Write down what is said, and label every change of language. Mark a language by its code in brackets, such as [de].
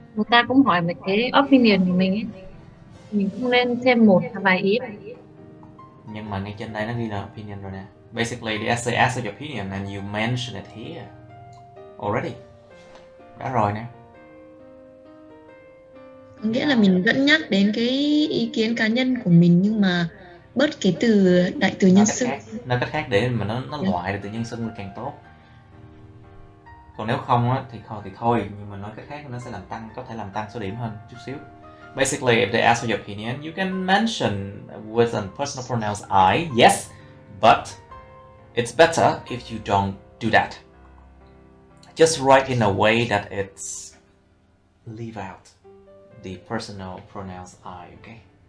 [vi] người ta cũng hỏi về cái opinion của mình ấy. Mình cũng nên thêm một vài ý. Nhưng mà ngay trên đây nó ghi là opinion rồi nè. [en] Basically, the essay asks your opinion and you mention it here already. [vi] Đã rồi nè. có nghĩa là mình vẫn nhắc đến cái ý kiến cá nhân của mình nhưng mà bớt cái từ đại từ nhân xưng. Nói cách khác để mà nó loại được từ nhân xưng càng tốt. Còn nếu không á thì thôi, nhưng mà nói cách khác nó sẽ có thể làm tăng số điểm hơn chút xíu. [en] Basically, if they ask for your opinion, you can mention with a personal pronouns I, yes, but it's better if you don't do that. Just write in a way that it's leave out the personal pronouns I, okay?